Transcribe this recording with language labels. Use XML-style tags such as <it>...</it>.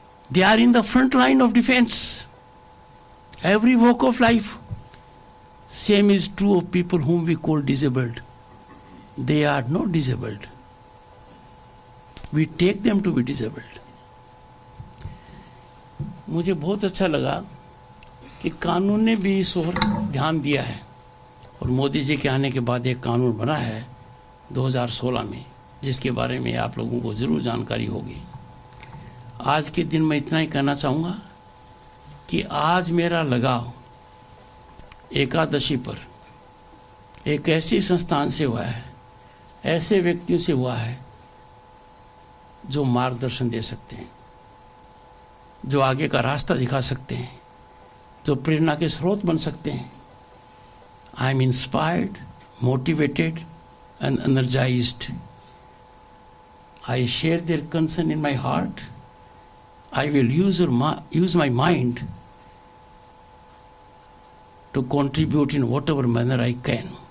<en>They are in the front line of defense. Every walk of life. Same is true of people whom we call disabled. They are not disabled. We take them to be disabled.</en> <hi>मुझे बहुत अच्छा लगा कि कानून ने भी इस ओर ध्यान दिया है और मोदी जी के आने के बाद एक कानून बना है 2016 में, जिसके बारे में आप लोगों को जरूर जानकारी होगी. आज के दिन मैं इतना ही कहना चाहूँगा कि आज मेरा लगाव एकादशी पर एक ऐसी संस्थान से हुआ है, ऐसे व्यक्तियों से हुआ है जो मार्गदर्शन दे सकते हैं, जो आगे का रास्ता दिखा सकते हैं, जो प्रेरणा के स्रोत बन सकते हैं.</hi> <en>I am inspired, motivated and energized. I share their concern in my heart. I will use my mind to contribute in whatever manner I can.</en>